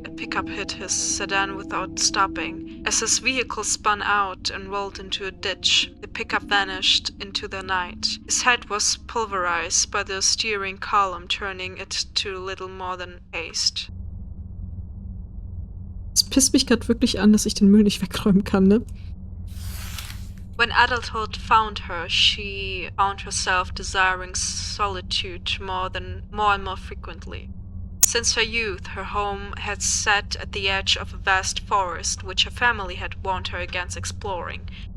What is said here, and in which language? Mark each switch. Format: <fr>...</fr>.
<en>A pickup hit his sedan without stopping. As his vehicle spun out and rolled into a ditch, the pickup vanished into the night. His head was pulverized by the steering column, turning it to little more than paste.</en> <de>Es pisst mich gerade wirklich an, dass ich den Müll nicht wegräumen kann, ne?</de> <en>When adulthood found her, she found herself desiring solitude more and more frequently. Since her youth, her home had sat at the edge of a vast forest, which her family had warned her against exploring.</en>